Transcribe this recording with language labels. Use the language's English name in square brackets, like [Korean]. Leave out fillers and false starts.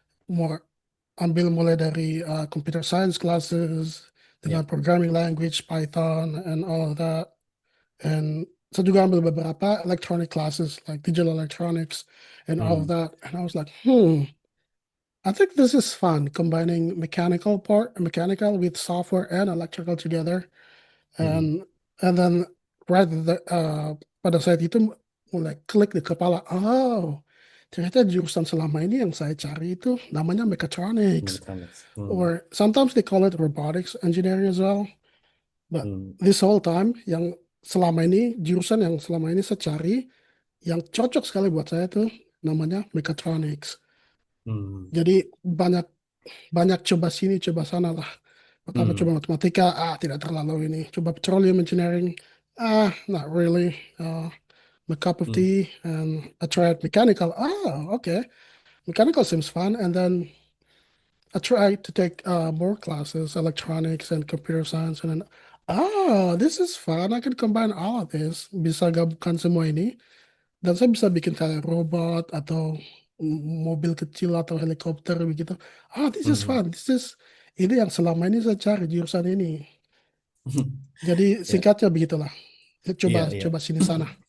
[Indonesian] Mau ambil mulai dari [English] computer science classes [Indonesian] dengan Ya. [English] programming language Python and all of that. And [Indonesian] saya juga ambil beberapa [English] electronic classes like digital electronics and all of Mhm. that. And I was like, I think this is fun combining mechanical with software and electrical together. Mhm. [Indonesian] And then pada saat itu mulai klik di kepala, oh ternyata jurusan selama ini yang saya cari itu namanya mechatronics, [English] Mechatronics. Mhm. or sometimes they call it robotics engineering as well. But Mhm. this whole time [Indonesian] yang selama ini jurusan yang selama ini saya cari yang cocok sekali buat saya tuh namanya mechatronics. Mhm. Jadi banyak banyak coba sini coba sana lah. Pertama coba Mhm. matematika, tidak terlalu ini. Coba [English] petroleum engineering, not really. My cup of Mhm. tea. And I tried mechanical. Okay. Mechanical seems fun. And then I tried to take more classes, electronics and computer science. And then, this is fun. I can combine all of this. [Indonesian] Bisa gabungkan semua ini. Dan saya bisa bikin kayak robot atau mobil kecil atau helikopter begitu. [English] This is Mhm. fun. [Indonesian] Ini yang selama ini saya cari jurusan ini. Jadi Ya. singkatnya begitulah. Coba Iya, iya. coba sini sana.